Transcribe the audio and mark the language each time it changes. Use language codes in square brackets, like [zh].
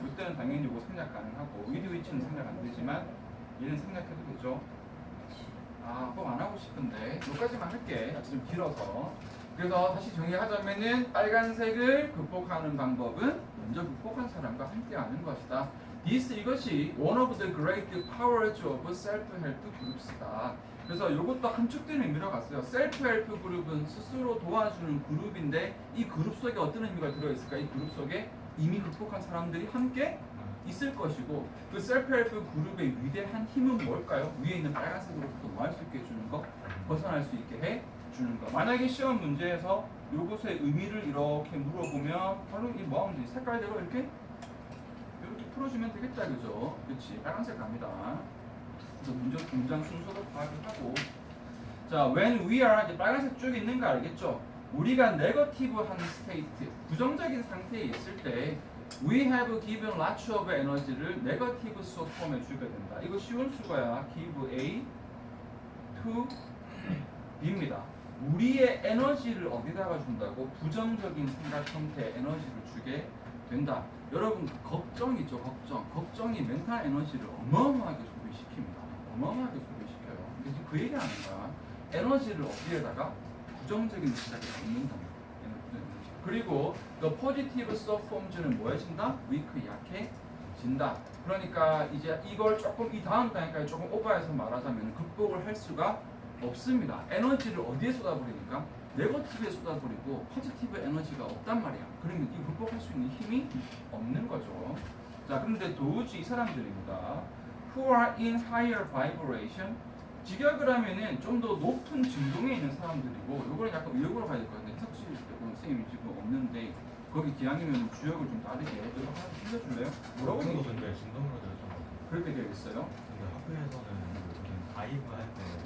[ko] 이때는 당연히 이거 생략 가능하고 [en] with which [ko] 는 생략 안 되지만 얘는 생략해도 되죠. 꼭 안 하고 싶은데 여기까지만 할게. 좀 길어서. 그래서 다시 정리하자면은 빨간색을 극복하는 방법은 먼저 극복한 사람과 함께하는 것이다. [en] 이것이 one of the great powers of self-help groups다. [ko] 그래서 이것도 함축된 의미로 갔어요. 셀프-헬프 그룹은 스스로 도와주는 그룹인데 이 그룹 속에 어떤 의미가 들어있을까? 이 그룹 속에 이미 극복한 사람들이 함께 있을 것이고 그 셀프-헬프 그룹의 위대한 힘은 뭘까요? 위에 있는 빨간색으로부터 뭐 할 수 있게 해주는 거? 벗어날 수 있게 해주는 거. 만약에 시험 문제에서 요것의 의미를 이렇게 물어보면 바로 이 뭐하면 되지? 색깔대로 이렇게 풀어주면 되겠다, 그죠? 그렇지, 빨간색 갑니다. 그래서 문장 순서도 파악을 하고 자, [en] when we are [ko] 이제 빨간색 쭉 있는 거 알겠죠? 우리가 네거티브한 스테이트, 부정적인 상태에 있을 때 [en] we have given lots of energy [ko] 를 네거티브 수어 폼에 주게 된다. 이거 쉬운 수거야. give A to B입니다. 우리의 에너지를 어디다가 준다고? 부정적인 생각 형태의 에너지를 주게 된다. 여러분 걱정이죠. 걱정이 멘탈 에너지를 어마어마하게 소비시킵니다. 어마어마하게 소비시켜요. 근데 지금 그 얘기하는 거야. 에너지를 어디에다가? 부정적인 생각에 넣는다. 그리고 [en] the positive subforms [ko] 는 뭐해진다? weak, 약해진다. 그러니까 이제 이걸 조금 이 다음 단계까지 조금 오버해서 말하자면 극복을 할 수가 없습니다. 에너지를 어디에 쏟아버리니까? 네거티브에 쏟아버리고 포지티브 에너지가 없단 말이야. 그러면 이 극복할 수 있는 힘이 없는 거죠. 자, 그런데 도우지 이 사람들입니다. [en] Who are in higher vibration? [ko] 직역을 하면은 좀 더 높은 진동에 있는 사람들이고, 요거는 약간 의역으로 가야 될 것 같은데 석실 선생님이 지금 없는데 거기 기왕이면 주역을 좀 다르게 이거 하나 빌려줄래요? 뭐라고 근데 얘기해? 진동으로 되어 좀. 그렇게 되어 있어요? 근데 학교에서는 무슨 다이브 할때